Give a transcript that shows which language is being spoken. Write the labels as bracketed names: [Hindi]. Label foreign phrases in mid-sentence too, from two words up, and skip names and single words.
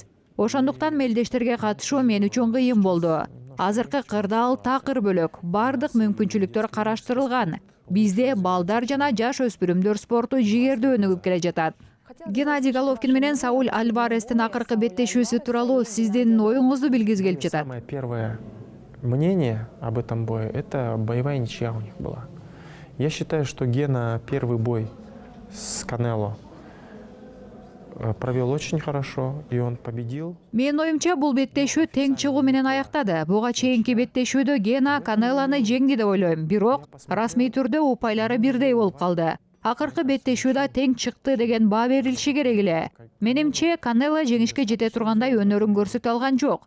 [Kyrgyz] Ошондуктан мелдештерге катышуу мен үчүн кыйын болду. Азыркы кырдаал такыр бөлөк, бардык мүмкүнчүлүктөр караштырылган. Бизде балдар жана жаш өспүрүмдөр спорту жигердүү өнүгүп келе жатат. Геннадий Головкин менен Сауль Альварестин акыркы беттешүүсү тууралуу сиздин оюңузду билгиз келип жатат. [Russian] Самое первое мнение об этом бое — это боевая ничья у них была. Я считаю, что Гена первый бой с Канело провел очень хорошо, и он победил. [Kyrgyz] Мен оюмча бул беттешүү тең чыгуу менен аяктады. Буга чейинки беттешүүдө Гена Канелону жеңди деп ойлойм. Бирок расмий түрдө упайлары бирдей болуп калды. Акыркы беттешүүдө тең чыкты деген баа берилиши керек эле. Менимче Канело жеңишке жете тургандай өнөрүн көрсөтө алган жок.